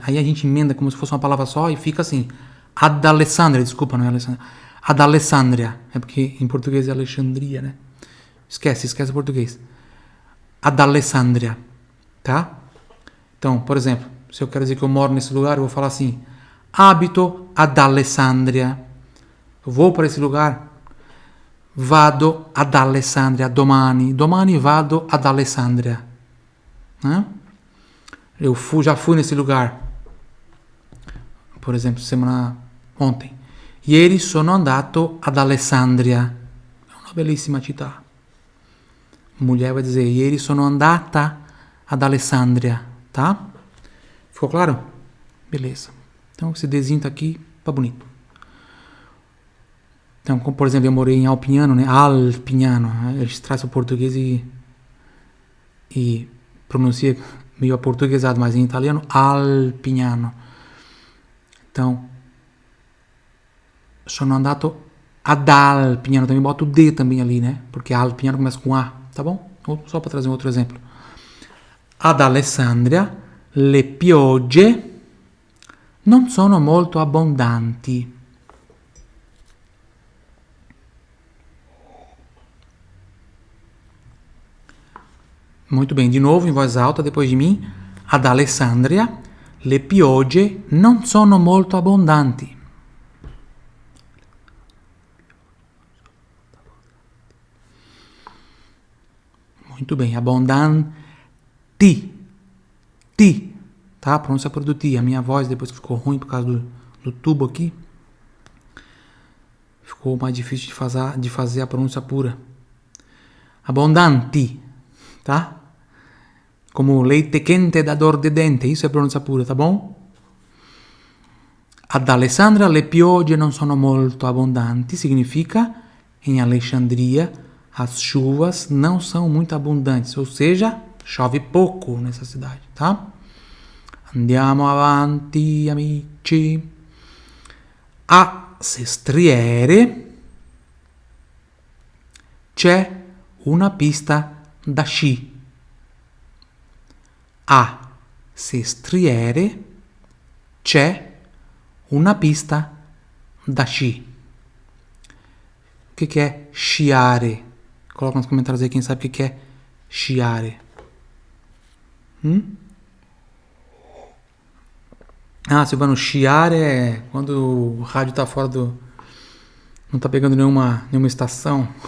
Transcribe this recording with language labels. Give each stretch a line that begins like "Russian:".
Portuguese: Aí a gente emenda como se fosse uma palavra só e fica assim. Ad Alessandria, desculpa, não é Alessandria. Ad Alessandria. É porque em português é Alexandria, né? Esquece o português. Ad Alessandria. Tá? Então, por exemplo, se eu quero dizer que eu moro nesse lugar, eu vou falar assim.
Italian: Abito ad Alessandria.
Portuguese: Eu vou para esse lugar.
Italian: Vado ad Alessandria domani. Domani vado ad Alessandria. Né?
Portuguese: Eu já fui nesse lugar, por exemplo, ontem.
Italian: Ieri sono andato ad Alessandria.
Portuguese: É uma belíssima
Italian: città.
Portuguese: Mulher vai dizer,
Italian: ieri sono andata ad Alessandria, tá?
Portuguese: Ficou claro? Beleza. Então esse desenho tá aqui, tá bonito. Então, como, por exemplo, eu morei em Alpignano, né? Alpignano. A gente traz o português e pronuncia meio aportuguesado, mas em italiano, Alpignano.
Italian: Então, sono andato ad Alpignano.
Portuguese: Também boto o D também ali, né? Porque Alpignano começa com A, tá bom? Só para trazer um outro exemplo.
Italian: Ad Alessandria le piogge non sono molto abbondanti.
Portuguese: Muito bem, de novo em voz alta depois de mim.
Italian: Ad Alessandria le piogge non sono molto abbondanti.
Portuguese: Muito bem, abbondanti. Ti, tá? A pronúncia por do ti. A minha voz depois que ficou ruim por causa do tubo aqui, ficou mais difícil de fazer a pronúncia pura. Abbondanti, tá? Como leite quente da dor de dente, isso é pronúncia pura, tá bom?
Italian: Ad Alessandria le piogge non sono molto abbondanti,
Portuguese: significa em Alexandria as chuvas não são muito abundantes, ou seja, chove pouco nessa cidade, tá?
Italian: Andiamo avanti, amici. A Sestriere c'è una pista da sci. A Sestriere c'è una pista da sci.
Portuguese: O que é sciare? Coloca nos comentários aí quem sabe o que é sciare. Ah, Silvano, sciare é quando o rádio tá fora do... Não tá pegando nenhuma estação.